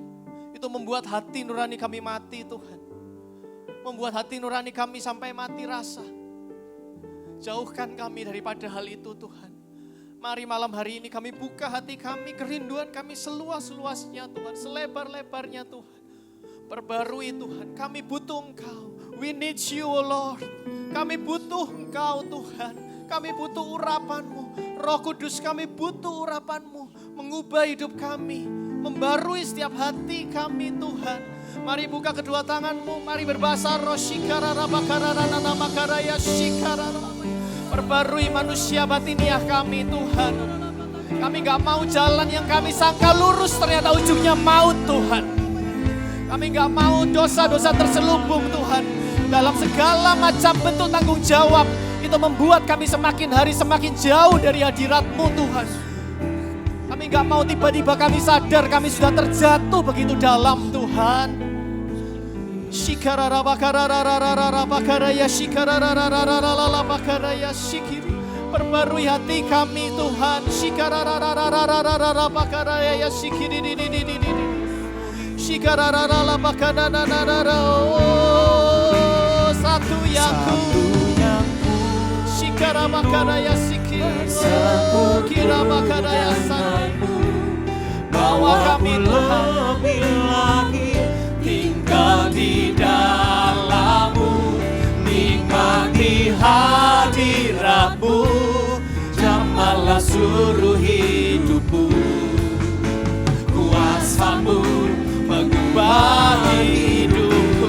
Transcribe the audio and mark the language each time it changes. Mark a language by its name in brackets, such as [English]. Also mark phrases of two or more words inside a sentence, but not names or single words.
[Indonesian] Itu membuat hati nurani kami mati Tuhan. Membuat hati nurani kami sampai mati rasa. Jauhkan kami daripada hal itu Tuhan. Mari malam hari ini kami buka hati kami, kerinduan kami seluas-luasnya Tuhan, selebar-lebarnya Tuhan. Perbarui Tuhan, kami butuh Engkau. [English] We need you O Lord. [Indonesian] Kami butuh Engkau Tuhan. Kami butuh urapan-Mu. Roh Kudus, kami butuh urapan-Mu. Mengubah hidup kami, membarui setiap hati kami Tuhan. Mari buka kedua tangan-Mu, mari berbahasa roh shikarara bakarara nanamakara shikarara. Perbarui manusia batiniah kami Tuhan. Kami gak mau jalan yang kami sangka lurus ternyata ujungnya maut Tuhan. Kami gak mau dosa-dosa terselubung Tuhan. Dalam segala macam bentuk tanggung jawab, itu membuat kami semakin hari semakin jauh dari hadirat-Mu Tuhan. Kami gak mau tiba-tiba kami sadar kami sudah terjatuh begitu dalam Tuhan. Shikarara bakarara bakaraya shikarara bakaraya shikiri. Perbarui hati kami Tuhan. Shikarara bakaraya shikiri. Shikarara bakarara. Oh, satu yang ku shikara bakaraya shikiri. Kira bakaraya sanmu. Bawa kami Tuhan lebih lagi tinggal di dalammu, nikmati hadiratmu, jamahlah seluruh hidupku. Kuasamu mengubah hidupku.